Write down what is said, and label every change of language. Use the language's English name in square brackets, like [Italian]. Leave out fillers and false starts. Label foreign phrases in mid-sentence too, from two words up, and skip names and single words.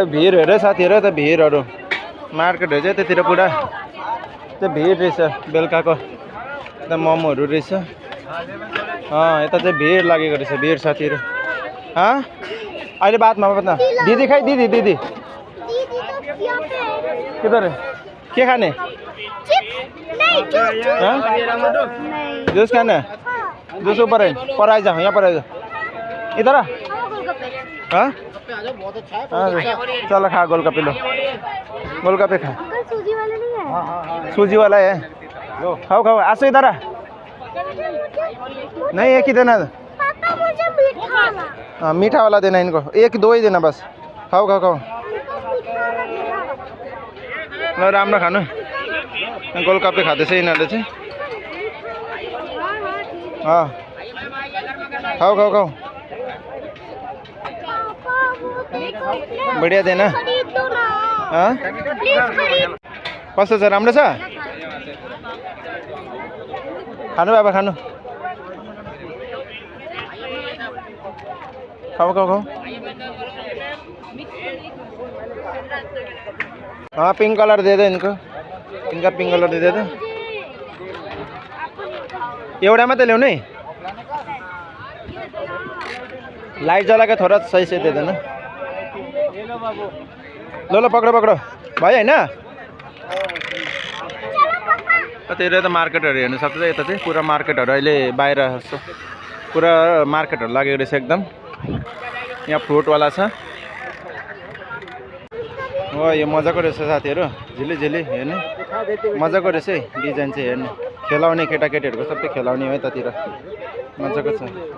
[Nepali] भिड हेर साथीहरू त भिडहरू मार्केटहरू चाहिँ त्यतिर पुरा चाहिँ भिड रहेछ बेलुकाको यता मोमोहरू रहेछ यता चाहिँ भिड लागेको रहेछ भिड साथीहरू अहिले बादमा न दिदी खाइ दिदी के तर के खाने जुस खाने जुस ऊपर पर आइज यहाँ पर आइज [Hindi] इधर चलो खा गोलगप्पे लो गोलगप्पे खा सूजी वाला है लो खाओ आसो इधर नहीं एक ही देना मीठा वाला देना इनको 1-2 ही देना बस खाओ [Nepali] ल राम्रो खानु गोलगप्पे खाँदैछ यिनीहरूले चाहिँ [Hindi] खाओ बढिया देना [Nepali] कस्तो छ राम्रो छ खानु बाबा खानु खाऊ [English] pink color [Hindi] दे दो इनको इनका [English] pink color [Hindi] दे दो [Nepali] एउटा मात्रै ल्याउने लाइट जलाएको [Hindi] थोड़ा सही से दे देना लो पकड़ो [Nepali] भयो हैन त्यही त मार्केटहरु हेर्न सक्छ यता चाहिँ पुरा मार्केटहरु अहिले बाहिर पुरा मार्केटहरु लागेको रहेछ एकदम यहाँ फ्रुट वाला छ ओ यो मजाको रहेछ साथीहरु झिली हेर्ने मजाको रहेछ है डिजाइन चाहिँ हेर्ने खेलाउने केटाकेटीहरुको सबै खेलाउने हो यतातिर मजाको छ